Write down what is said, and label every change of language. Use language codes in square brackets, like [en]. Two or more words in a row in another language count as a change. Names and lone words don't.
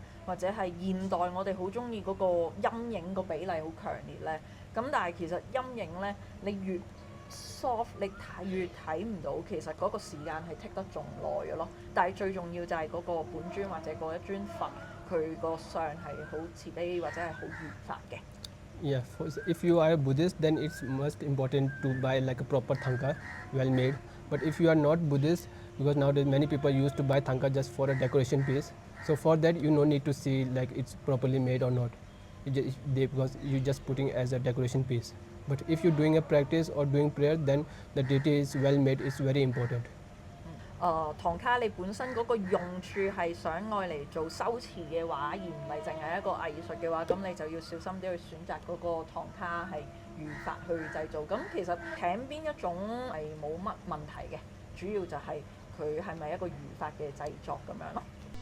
[yue] 或者係現代我哋好中意嗰個陰影個比例好強烈咧。咁但係其實陰影咧，你越 soft 你越睇唔到，其實嗰個時間係 take 得仲耐嘅咯。但係最重要就係嗰個本尊或者嗰一尊佛，佢個相係好慈悲或者係好如法嘅。 [en] Yeah, if you are a Buddhist, then it's most important to buy like a proper Tanka, well made. But if you are not Buddhist, because nowadays many people used to buy Tanka just for a decoration piece. So for that you no need to see like it's properly made or not, because you're just putting as a decoration piece. But if you're doing a practice or doing prayer, then the deity is well made is very important. [yue] 唐卡你本身嗰個用處係想愛嚟做修辭嘅話，而唔係淨係一個藝術嘅話，咁你就要小心啲去選擇嗰個唐卡係如法去製造。咁其實請邊一種係冇乜問題嘅，主要就係佢係咪一個如法嘅製作咁樣咯。